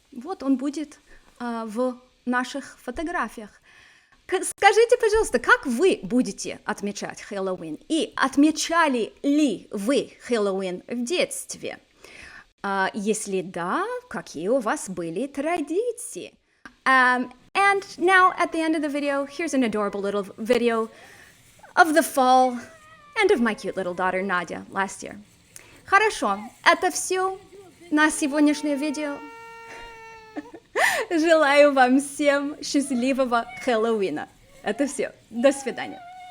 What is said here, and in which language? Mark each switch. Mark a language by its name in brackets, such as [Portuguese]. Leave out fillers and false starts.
[Russian] Вот он будет в наших фотографиях. Скажите, пожалуйста, как вы будете отмечать Хэллоуин? И отмечали ли вы Хэллоуин в детстве? Если да, какие у вас были традиции? [English] And now, at the end of the video, here's an adorable little video of the fall and of my cute little daughter Nadia last year. [Russian] Хорошо, это все на сегодняшнее видео. Желаю вам всем счастливого Хэллоуина. Это все. До свидания.